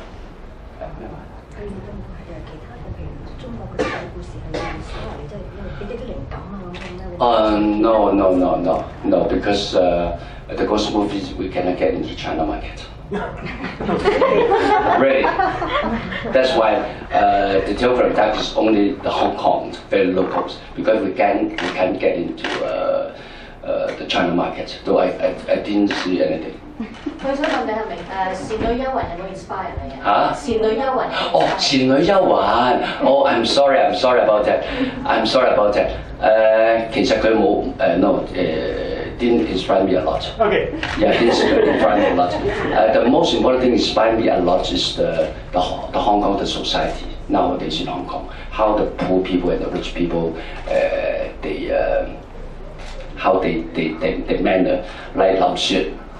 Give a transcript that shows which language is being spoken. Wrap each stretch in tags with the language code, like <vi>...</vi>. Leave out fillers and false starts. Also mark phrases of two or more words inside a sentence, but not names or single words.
<en>No, because the ghost movies we cannot get into China market. Really. That's why the Telegram type is only the Hong Kong, very locals, because we can't get into the China market. Though I didn't see anything.</en> <yue>佢想問你係咪倩女幽魂有冇 inspire 你啊？倩女幽魂。</yue> <en>哦，</en> <yue>倩女幽魂。</yue> <en>Oh, I'm sorry about that.</en> <yue>其實佢冇</yue> <en>didn't inspire me a lot. Okay. Yeah, didn't inspire me a lot. The most important thing inspired me a lot is the Hong Kong, the society nowadays in Hong Kong. How the poor people and the rich people, how they manner, like Lam Shit.</en>